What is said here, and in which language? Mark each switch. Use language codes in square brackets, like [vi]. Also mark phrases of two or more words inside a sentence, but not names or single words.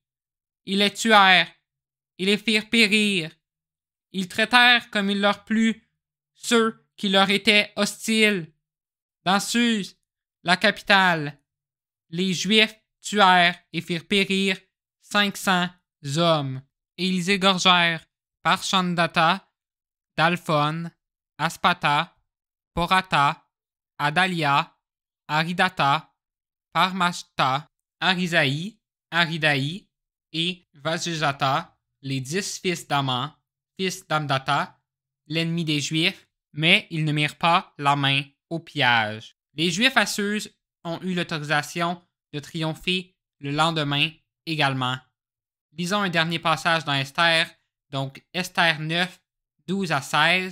[fr] Ils les tuèrent, ils les firent périr. Ils traitèrent comme il leur plut ceux qui leur étaient hostiles. Dans Suse, la capitale, les Juifs tuèrent et firent périr 500 hommes, et ils égorgèrent Parchandata, Dalphon, Aspata, Porata, Adalia, Aridata, Parmashta, Arisaï, Aridaï et Vazujata, les 10 fils d'Aman, fils d'Amdata, l'ennemi des Juifs, mais ils ne mirent pas la main au pillage. Les Juifs à Suse ont eu l'autorisation de triompher le lendemain également. Lisons un dernier passage dans Esther, donc Esther 9, 12 à 16.